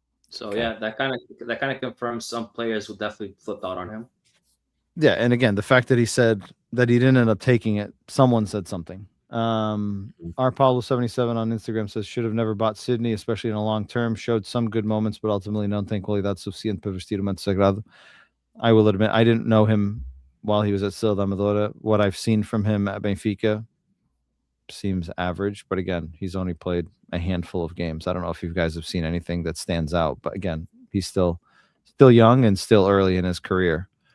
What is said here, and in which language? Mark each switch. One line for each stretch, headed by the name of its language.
English: So that kind of confirms some players will definitely flip out on him. Yeah, and again, the fact that he said that he didn't end up taking it, someone said something. Our Paulo77 on Instagram says should have never bought Sydney, especially in a long term. Showed some good moments, but ultimately
Portuguese: não tem qualidade suficiente para vestir o manto sagrado.
English: I will admit I didn't know him while he was at Silva Amadora. What I've seen from him at Benfica seems average, but again, he's only played a handful of games. I don't know if you guys have seen anything that stands out, but again, he's still young and still early in his career.